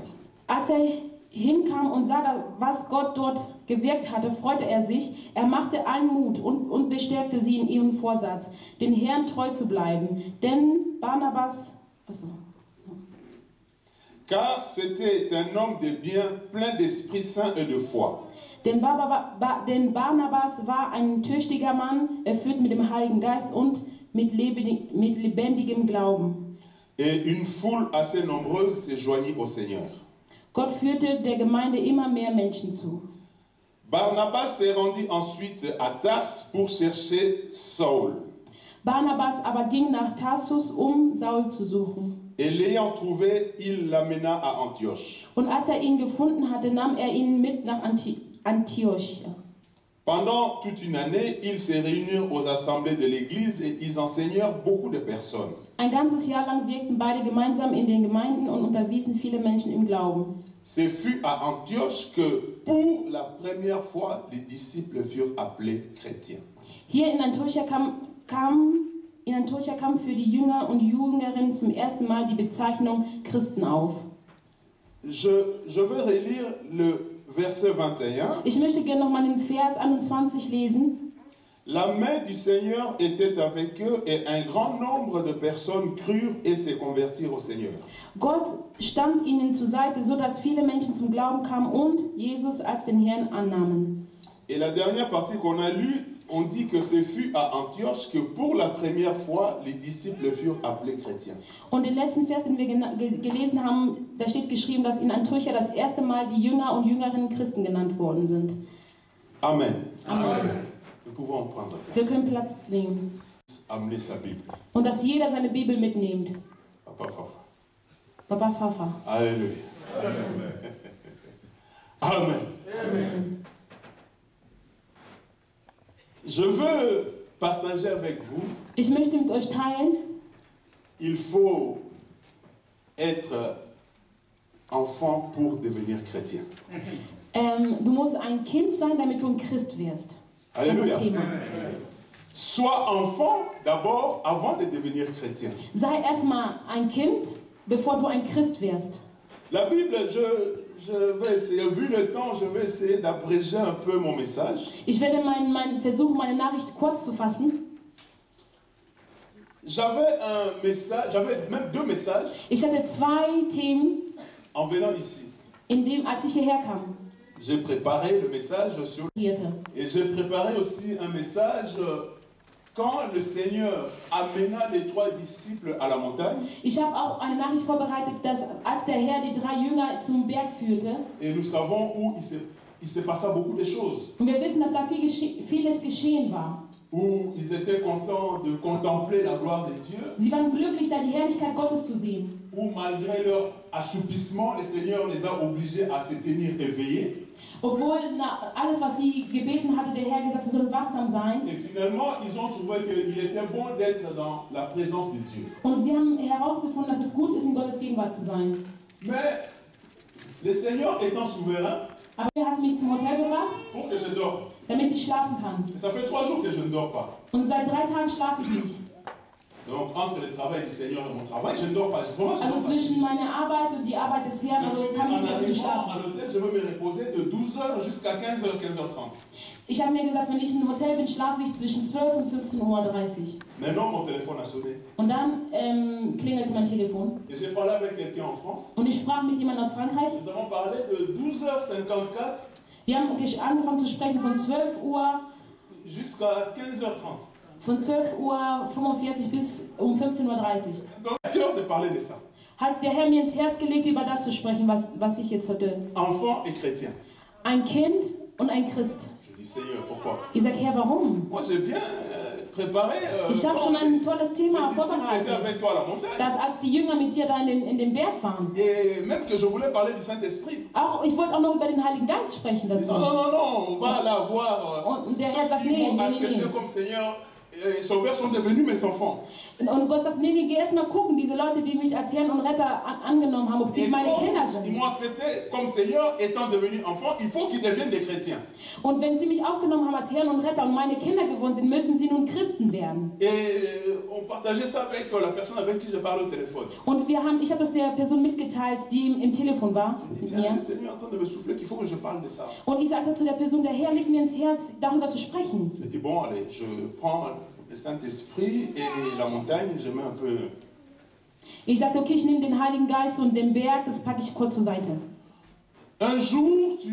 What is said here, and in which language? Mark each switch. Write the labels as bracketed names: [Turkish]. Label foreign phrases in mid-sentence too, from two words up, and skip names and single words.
[German] Als hinkam und sah, was Gott dort gewirkt hatte, freute er sich. Er machte allen Mut und bestärkte sie in ihrem Vorsatz, den Herrn treu zu bleiben. Denn Barnabas... [French] Car c'était un homme de bien, plein d'Esprit Saint et de foi. [German] Denn Barnabas war ein tüchtiger Mann, erfüllt mit dem Heiligen Geist und mit lebendigem Glauben. [French] Et une foule assez nombreuse se joignit au Seigneur. [German] Gott führte der Gemeinde immer mehr Menschen zu. [French] Barnabas se rendit ensuite à Tars pour chercher Saul. [German] Barnabas aber ging nach Tarsus, Saul zu suchen. [French] Et l'ayant trouvé, il l'amena à Antioche. [German] Und als ihn gefunden hatte, nahm ihn mit nach Antiochia. [French] Pendant toute une année, ils se réunirent aux assemblées de l'église et ils enseignèrent beaucoup de personnes. [German] Ein ganzes Jahr lang wirkten beide gemeinsam in den Gemeinden und unterwiesen viele Menschen im Glauben. [French] Ce fut à Antioche que, pour la première fois, les disciples furent appelés chrétiens. [German] Hier in Antiochia kam für die Jünger und Jüngerinnen zum ersten Mal die Bezeichnung Christen auf. [French] Je vais relire le verset 21. [German] Ich möchte gerne noch mal den Vers 21 lesen. [French] La main du Seigneur était avec eux et un grand nombre de personnes crurent et se convertirent au Seigneur. [German] Gott stand ihnen zur Seite, so dass viele Menschen zum Glauben kamen und Jesus als den Herrn annahmen. [French] Et la dernière partie qu'on a lue, on dit que ce fut à Antioche que pour la première fois les disciples furent appelés chrétiens. [German] Und den letzten Vers, den wir gelesen haben, da steht geschrieben, dass in Antiochia das erste Mal die Jünger und Jüngerinnen Christen genannt worden sind. Amen. Amen. [French] Nous pouvons prendre [German] Wir [French] place. [German] können Platz nehmen. [French] Amener sa Bible. [German] Und dass jeder seine Bibel mitnimmt. [French] Papa Fafa. [German] Papa Pfaffer. [French] Alléluia. Amen. [German] Amen. [French] Je veux partager avec vous, [German] Ich möchte mit euch teilen, [French] il faut être enfant pour devenir chrétien. [German] du musst ein Kind sein, damit du ein Christ wirst. Das ist [French] Alléluia. [German] das Thema. [French] Sois enfant d'abord avant de devenir chrétien. [German] Sei erstmal ein Kind, bevor du ein Christ wirst. [French] La Bible, je vais essayer, vu le temps, je vais essayer d'abréger un peu mon message. [German] Ich werde versuchen, meine Nachricht kurz zu fassen. [French] J'avais un message, j'avais même deux messages [German] Ich hatte zwei Themen, [French] en venant ici. [German] als ich hierher kam. [French] J'ai préparé le message sur... Et j'ai préparé aussi un message quand le Seigneur amena les 3 disciples à la montagne. [German] Ich habe auch eine Nachricht vorbereitet, dass als der Herr die 3 Jünger zum Berg führte. [French] Et nous savons où il se passa beaucoup de choses. [German] Und wir wissen, dass da vieles geschehen war. [French] Où ils étaient contents de contempler la gloire de Dieu. [German] Sie waren glücklich, da die Herrlichkeit Gottes zu sehen. [French] Où malgré leur assoupissement, le Seigneur les a obligés à se tenir éveillés. [German] Obwohl alles, was sie gebeten hatte, der Herr gesagt, sie sollen wachsam sein. [French] Et finalement, ils ont trouvé qu'il était bon d'être dans la présence de Dieu. [German] Und sie haben herausgefunden, dass es gut ist, in Gottes Gegenwart zu sein. [French] Mais le Seigneur étant souverain, [German] Aber er hat mich zum Hotel gebracht, [French] pour que je dorme. [German] damit ich schlafen kann. [French] Et ça fait 3 jours que je ne dors pas. [German] Und seit 3 Tagen schlafe ich nicht. [French] Donc entre le travail du Seigneur et mon travail, je ne dors pas. Vraiment, je ne [German] Also [French] dors pas. [German] zwischen meiner Arbeit und die Arbeit des Herrn, also kann ich nicht so [French] En [German] schlafen. [French] arrivant à l'hôtel, je veux me reposer de 12h jusqu'à 15h, 15h30. [German] Ich habe mir gesagt, wenn ich im Hotel bin, schlafe ich zwischen 12 und 15:30 Uhr. [French] Maintenant, mon téléphone a sonné. [German] Und dann klingelte mein Telefon. [French] Et j'ai parlé avec quelqu'un en France. [German] Und ich sprach mit jemandem aus Frankreich. [French] Nous avons parlé de 12h54 [German] Wir haben angefangen zu sprechen von 12 Uhr, [French] jusqu'à 15h30. [German] von 12:45 Uhr bis um 15:30 Uhr. [French] Donc, à cœur de parler de ça. [German] Hat der Herr mir ins Herz gelegt, über das zu sprechen, was ich jetzt heute. [French] Enfant et chrétien. [German] Ein Kind und ein Christ. [French] Je dis, Seigneur, pourquoi? [German] Ich sage, Herr, warum? [French] Moi, j'ai bien préparé. [German] Ich habe schon ein tolles Thema [French] les disciples étaient [German] vorbereitet. [French] avec toi à la montagne. [German] Dass als die Jünger mit dir da in den Berg waren. [French] Et même que je voulais parler du Saint-Esprit. [German] Ich wollte auch noch über den Heiligen Geist sprechen dazu. [French] Non, non, non, non, on va là voir. [German] Und der Herr sagt, [French] Ceux qui m'ont accepté [German] nee. [French] comme Seigneur et Sauveur sont devenus mes enfants. [German] Und Gott sagt, nee, geh erst mal gucken, diese Leute, die mich als Herrn und Retter angenommen haben, ob sie [French] Et [German] meine [French] comme [German] Kinder [French] ils [German] sind. [French] m'ont accepté comme Seigneur étant devenus enfants, il faut qu'ils deviennent des chrétiens. [German] Und wenn sie mich aufgenommen haben als Herrn und Retter und meine Kinder geworden sind, müssen sie nun Christen werden. [French] Et on partageait ça avec la personne avec qui je parle au téléphone. [German] Und ich habe das der Person mitgeteilt, die im Telefon war [French] Je dis, [German] mit [French] tiens, [German] mir. [French] le Seigneur est en train de me souffler qu'il faut que je parle de ça. [German] Und ich sagte zu der Person, der Herr legt mir ins Herz, darüber zu sprechen. [French] Je dis, bon, allez, je prends le Saint-Esprit et la montagne, je mets un peu... [German] Ich sagte, okay, ich nehme den Heiligen Geist und den Berg, das packe ich kurz zur Seite. [French] Un jour, tu